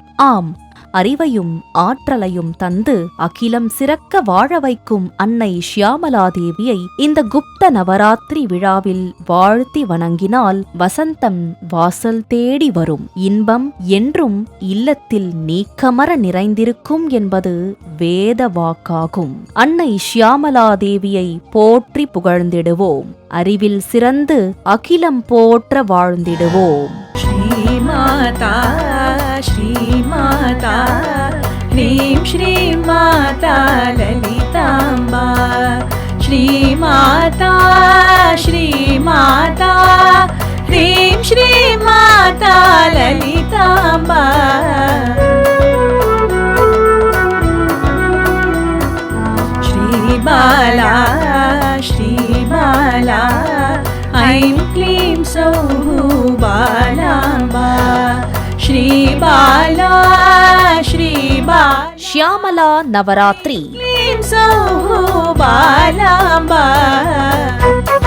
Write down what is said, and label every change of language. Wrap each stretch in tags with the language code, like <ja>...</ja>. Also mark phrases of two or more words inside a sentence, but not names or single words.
<ta>ஆம், அறிவையும் ஆற்றலையும் தந்து அகிலம் சிறக்க வாழ வைக்கும் அன்னை ஷியாமலாதேவியை இந்த குப்த நவராத்திரி விழாவில் வாழ்த்தி வணங்கினால் வசந்தம் வாசல் தேடி வரும், இன்பம் என்றும் இல்லத்தில் நீக்கமர நிறைந்திருக்கும் என்பது வேத வாக்காகும். அன்னை ஷியாமலாதேவியை போற்றி புகழ்ந்திடுவோம். அறிவில் சிறந்து அகிலம் போற்ற வாழ்ந்திடுவோம்.</ta> <sa>श्रीमाता श्रीमाता ह्रीं श्रीमाता ललिताम्बा श्रीमाता श्रीमाता ह्रीं श्रीमाता ललिताम्बा श्रीबाला श्रीबाला ऐं क्लीं सौः बालाम्बा श्रीबाला श्रीबाला</sa> <ta>ஷியாமலா நவராத்திரி</ta> <sa>क्लीं सौः बालाम्बा</sa>